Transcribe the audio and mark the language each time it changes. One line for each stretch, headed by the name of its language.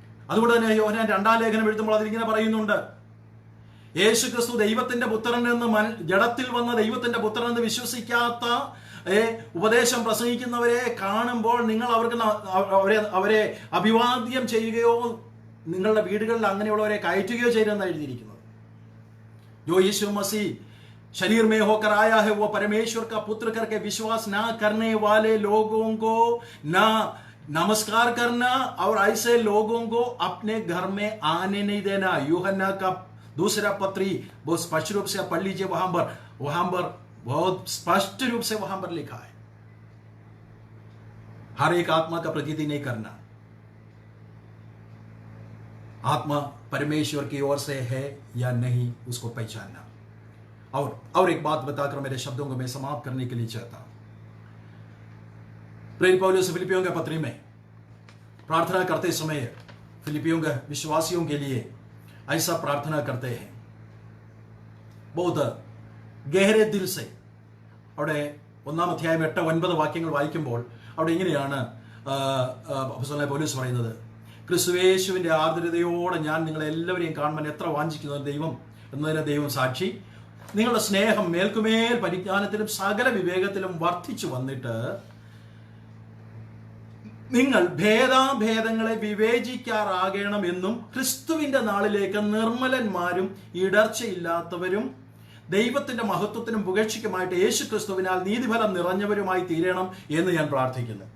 Malayalam: അതുകൊണ്ട് തന്നെ യോഹന്നാൻ 2-ാം ലേഖനം എഴുതുമ്പോൾ അതിലിങ്ങനെ പറയുന്നുണ്ട്, യേശു ക്രിസ്തു ദൈവത്തിന്റെ പുത്രൻ എന്ന് ജഡത്തിൽ വന്ന ദൈവത്തിന്റെ പുത്രൻ എന്ന് വിശ്വസിക്കാത്ത ഉപദേശം പ്രസംഗിക്കുന്നവരെ കാണുമ്പോൾ നിങ്ങൾ അവരെ അഭിവാദ്യം ചെയ്യുകയോ നിങ്ങളുടെ വീടുകളിൽ അങ്ങനെയുള്ളവരെ കയറ്റുകയോ ചെയ്തെന്നാണ് എഴുതിയിരിക്കുന്നത്.
Hindi: जो यीशु मसीह शरीर में होकर आया है वो परमेश्वर का पुत्र करके विश्वास ना करने वाले लोगों को ना नमस्कार करना और ऐसे लोगों को अपने घर में आने नहीं देना. यूहन्ना का दूसरा पत्री बहुत स्पष्ट रूप से पढ़ लीजिए, वहां पर बहुत स्पष्ट रूप से वहां पर लिखा है, हर एक आत्मा का प्रतीति नहीं करना. आत्मा परमेश्वर की ओर से है या नहीं उसको पहचानना. और एक बात बताकर मेरे शब्दों को मैं समाप्त करने के लिए चाहता हूं. प्रेरित पौलुस फिलिपियों के पत्री में प्रार्थना करते समय फिलिपियों के विश्वासियों के लिए ऐसा प्रार्थना करते हैं बहुत गहरे दिल से.
Malayalam: അവിടെ 1-ാം അധ്യായം 8-9 വാക്യങ്ങൾ വായിക്കുമ്പോൾ അവിടെ ഇങ്ങനെയാണ് അപ്പോസ്തലനായ പൗലോസ് പറയുന്നത്, ക്രിസ്തുവേശുവിൻ്റെ ആർദ്രതയോടെ ഞാൻ നിങ്ങളെല്ലാവരെയും കാണുവാൻ എത്ര വാഞ്ചിക്കുന്ന ദൈവം എന്നതിന് ദൈവം സാക്ഷി. നിങ്ങളുടെ സ്നേഹം മേൽക്കുമേൽ പരിജ്ഞാനത്തിലും സകല വിവേകത്തിലും വർദ്ധിച്ചു വന്നിട്ട് നിങ്ങൾ ഭേദാഭേദങ്ങളെ വിവേചിക്കാറാകണമെന്നും ക്രിസ്തുവിന്റെ നാളിലേക്ക് നിർമ്മലന്മാരും ഇടർച്ചയില്ലാത്തവരും ദൈവത്തിന്റെ മഹത്വത്തിനും പുകഴ്ചയ്ക്കുമായിട്ട് യേശു ക്രിസ്തുവിനാൽ നീതിഫലം നിറഞ്ഞവരുമായി തീരണം എന്ന് ഞാൻ പ്രാർത്ഥിക്കുന്നു.